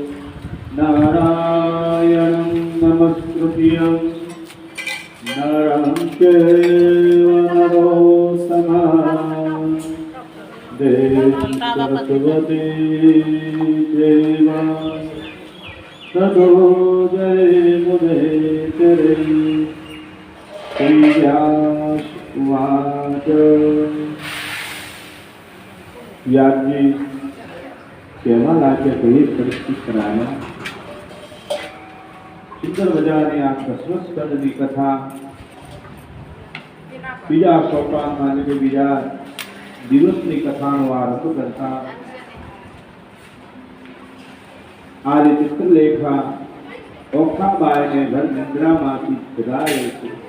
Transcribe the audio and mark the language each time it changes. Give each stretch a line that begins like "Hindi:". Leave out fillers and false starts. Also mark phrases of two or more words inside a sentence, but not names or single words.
Sanskrit: नारायणं नमस्कृत्यं नरं चैव नरोत्तमं देवीं सरस्वतीं चैव ततो जयमुदीरये व्यास उवाच
Gujarati: व्यासजी કહેવા લાગ્યા કઈ પરિસ્થિતિ કરાયા સુંદર મજાની આ દસમા સ્કંદની કથા બીજા સોપાનમાં એટલે કે બીજા દિવસની કથાનો આરંભ કરતા આજે ચિત્રલેખા ઓખાબાઈને ઘર નિંદ્રામાંથી જગાડે છે.